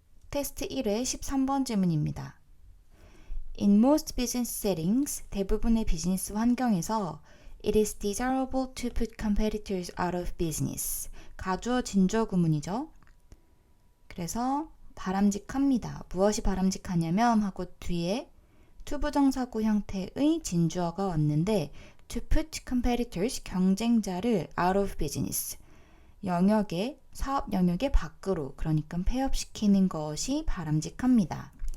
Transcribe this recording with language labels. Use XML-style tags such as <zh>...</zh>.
<ko>테스트 1회 13번 질문입니다.</ko> <en>In most business settings,</en> <ko>대부분의 비즈니스 환경에서</ko> <en>it is desirable to put competitors out of business.</en> <ko>가주어 진주어 구문이죠. 그래서 바람직합니다. 무엇이 바람직하냐면 하고 뒤에 투부정사구 형태의 진주어가 왔는데</ko> <en>to put competitors,</en> <ko>경쟁자를</ko> <en>out of business,</en> <ko>영역의, 사업 영역의 밖으로, 그러니까 폐업시키는 것이 바람직합니다.</ko>